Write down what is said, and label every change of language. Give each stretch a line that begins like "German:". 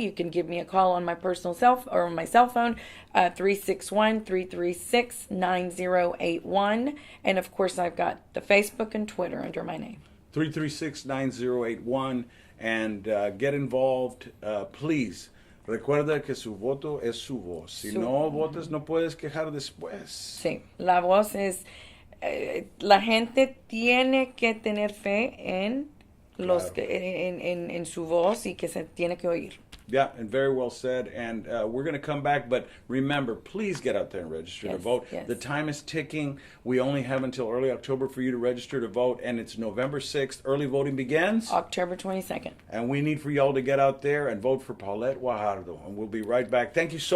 English: You can give me a call on my personal my cell phone, 361-336-9081. And of course, I've got the Facebook and Twitter under my name. 336-9081. And get involved, please.
Spanish: Recuerda que su voto es su voz. Si no votas, no puedes quejar después. Sí, la voz es... la gente tiene que tener fe en en su voz y que se tiene que oír.
English: Yeah, and very well said. And we're going to come back, but remember, please get out there and register to vote. Yes. The time is ticking. We only have until early October for you to register to vote, and it's November 6th. Early voting begins October 22nd. And we need for y'all to get out there and vote for Paulette Guajardo. And we'll be right back. Thank you so